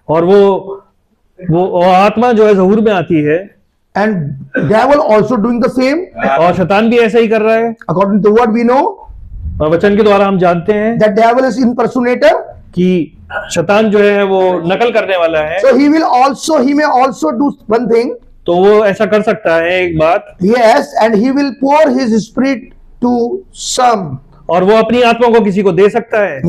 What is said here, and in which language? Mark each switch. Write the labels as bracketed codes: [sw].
[hi] और वो आत्मा जो है ज़हूर में आती है, [en] and devil also doing the same, [hi] और शैतान भी ऐसा ही कर रहा है। [en] according to what we know, [hi] और वचन के द्वारा हम जानते हैं [en] that devil is impersonator. [hi] कि शैतान जो है वो नकल करने वाला है। [en] So he may also do one thing. [hi] तो वो ऐसा कर सकता है एक बात, [en] Yes, and he will pour his spirit to some. [hi] और वो अपनी आत्मा को किसी को दे सकता है।